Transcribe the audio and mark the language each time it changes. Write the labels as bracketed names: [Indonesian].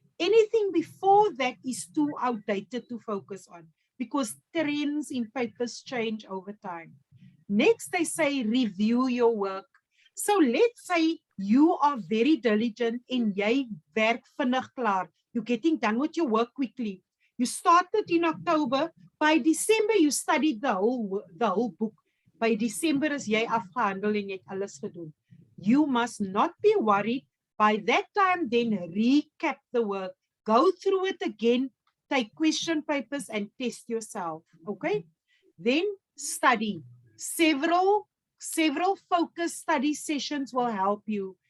[English] Anything before that is too outdated to focus on because trends in papers change over time. Next, they say review your work. So let's say you are very diligent and [Afrikaans] jy werk vinnig klaar. [English] You're getting done with your work quickly. You started in October. By December, you studied the whole book. [Afrikaans] By December is jy afgehandel en jy het alles gedoen. [English] You must not be worried. By that time, then recap the work. Go through it again, take question papers and test yourself, okay? Then study. Several focus study sessions will help you.